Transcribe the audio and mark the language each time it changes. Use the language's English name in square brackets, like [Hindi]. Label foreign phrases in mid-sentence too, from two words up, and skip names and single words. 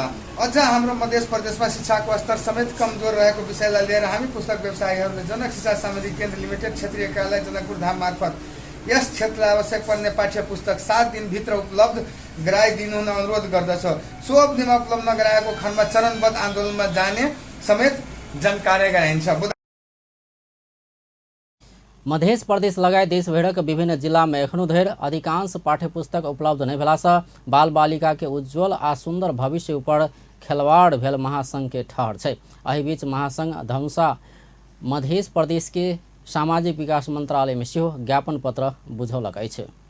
[Nepali] अझ हाम्रो मध्य प्रदेशमा शिक्षाको स्तर समेत कमजोर रहेको विषयलाई लिएर हामी पुस्तक व्यवसायीहरूले जनक शिक्षा सामग्री केन्द्र लिमिटेड क्षेत्रीय कार्यालय जनकपुर धाम मार्फत यस क्षेत्रलाई आवश्यक पर्ने पाठ्य पुस्तक 7 दिन भित्र उपलब्ध गराइदिनु हुन अनुरोध गर्दछ। सो अवधिमा उपलब्ध नगराएको खण्डमा चरणबद्ध आन्दोलनमा जाने समेत जानकारी गराइन्छ। [Maithili] मध्य प्रदेश लगायत देशभरक विभिन्न जिला में एखनो धरि अधिकांश पाठ्य पुस्तक उपलब्ध नहीं भेला से बाल बालिका के उज्जवल आ सुंदर भविष्य ऊपर खिलवाड़ भेल महासंघ के ठहर छै। एहि बीच महासंघ धनुषा मध्य प्रदेश के सामाजिक विकास मंत्रालय में सेहो ज्ञापन पत्र बुझौलक अछि।